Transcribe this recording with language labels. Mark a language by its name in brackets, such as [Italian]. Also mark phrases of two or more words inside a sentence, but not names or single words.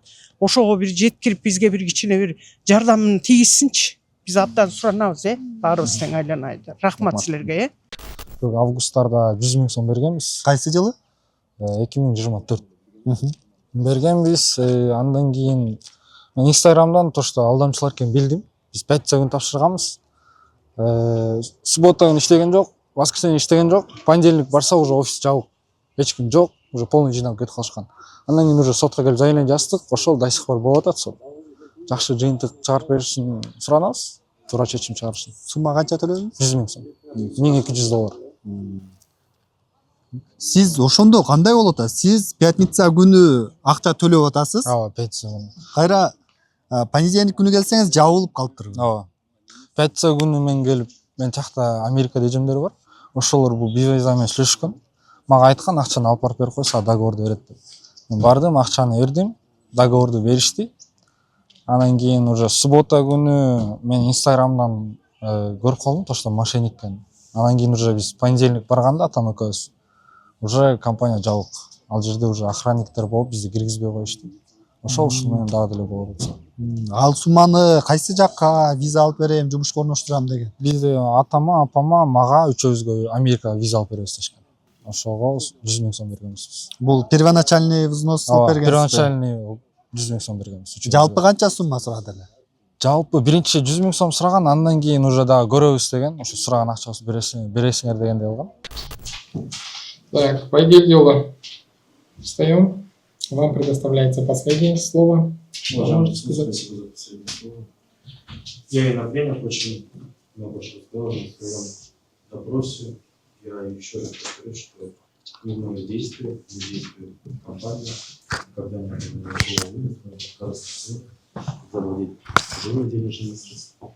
[Kyrgyz] Ошого бир жеткирип бизге бир кичине бир жардамын тийгизсинчи. Биз абдан суранабыз, баарыбыз тең айланайдар. Рахмат силерге, Августтарда 100 миң сом бергенбиз. Кайсы жылы? 2024. Бергенбиз, андан кийин мен Инстаграмдан [Russian] то что [Kyrgyz] алдамчылар экенин билдим. Биз пятница күнү тапшырганбыз. Суббота күнү иштеген жок, воскресенье иштеген жок. Понедельник барса уже офис жабык. Эч ким жок, [Russian] уже полный [Kyrgyz] жыйналып кетип калышкан. Андан кийин уже сотко келип заявление жаздык. Ошол [Russian] до сих пор [Kyrgyz] болуп атат сот. Жакшы жыйынтык чыгарып беришин суранабыз. Туура чечим чыгарышын. Сумма канча төлөдүңүз? 100 миң сом. $1200. Сиз ошондо кандай болот атат? Сиз пятница күнү акча төлөп атасыз? Ооба, пятница күнү. Кайра понедельник күнү келсеңиз жабылып калыптыр. Ооба. Пятница күнү мен келип, мен тиякта Америкада эжемдер бар. Ошолор бул виза менен сүйлөшкөн. Мага айткан, акчаны алып барып берип койсо, договорду берет деп. Мен бардым, акчаны бердим, договорду беришти. Анан кийин уже суббота күнү мен Инстаграмдан көрүп калдым, [Russian] то что мошенник экен. [Kyrgyz] Анан кийин уже биз понедельник барганда атам экөөбүз уже компания жабык. Ал жерде уже охранниктер болуп бизди киргизбей коюшту. Ошол менен дагы деле болуп атат. Ал сумманы кайсы жакка виза алып берем, жумушка орноштурам деген? Бизди атама, апама, мага үчөөбүзгө Америкага виза алып беребиз дешкен. Ошого 100 миң сом бергенбиз. Бул [Russian] первоначальный взнос [Kyrgyz] бергенсиз? Первоначальный 100 миң сом бергенбиз. Жалпы канча сумма сурады эле? Жалпы биринчи 100 миң сом сураган, андан кийин уже дагы көрөбүз деген, ошо сураган акчабызды бересиңер дегендей болгон. [Russian] Так, по делу. Встаем. Вам предоставляется последнее слово. Уважаемый суд, спасибо за последнее слово. Я и на пленах очень много что сказал на своем допросе. Я еще раз повторю, что ни мои действия, ни действия компании, когда не было вынуждено заводить чужими денежными средствами.